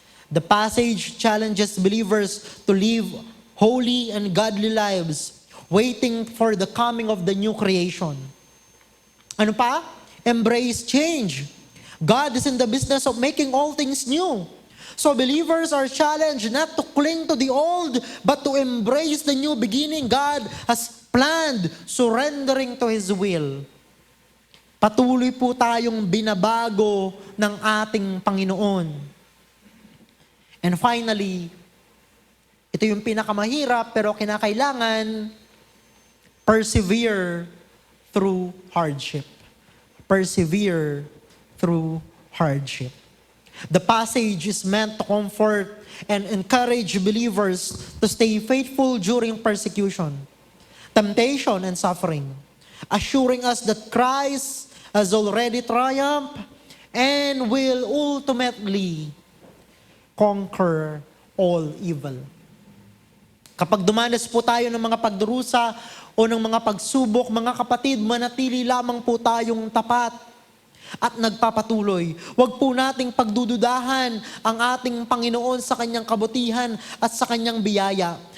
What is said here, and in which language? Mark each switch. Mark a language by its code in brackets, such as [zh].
[en] The passage challenges believers to live holy and godly lives, waiting for the coming of the new creation. [tl] Ano pa? [en] Embrace change. God is in the business of making all things new. So believers are challenged not to cling to the old, but to embrace the new beginning God has planned, surrendering to His will. [tl] Patuloy po tayong binabago ng ating Panginoon. [en] And finally, [tl] ito yung pinakamahirap pero kinakailangan, [en] persevere through hardship. Persevere through hardship. The passage is meant to comfort and encourage believers to stay faithful during persecution, temptation, and suffering, assuring us that Christ has already triumphed and will ultimately conquer all evil. [tl] Kapag dumanas po tayo ng mga pagdurusa o ng mga pagsubok, mga kapatid, manatili lamang po tayong tapat at nagpapatuloy. Huwag po nating pagdududahan ang ating Panginoon sa kanyang kabutihan at sa kanyang biyaya.